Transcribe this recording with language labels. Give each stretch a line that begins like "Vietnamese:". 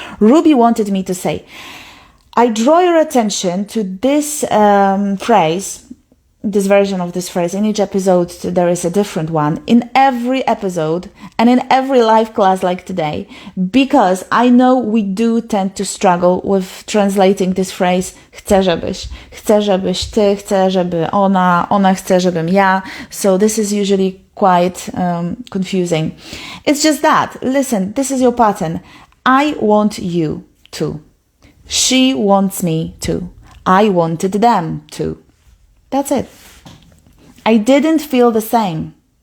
English: Ruby wanted me to say, I draw your attention to this phrase, this version of this phrase. In each episode, there is a different one. In every episode and in every live class like today, because I know we do tend to struggle with translating this phrase.
Polish: Chcę, żebyś ty, chcę, żeby ona chce, żebym ja.
English: So this is usually quite confusing. It's just that. Listen, this is your pattern. I want you to. She wants me to. I wanted them to. That's it. I didn't feel the same.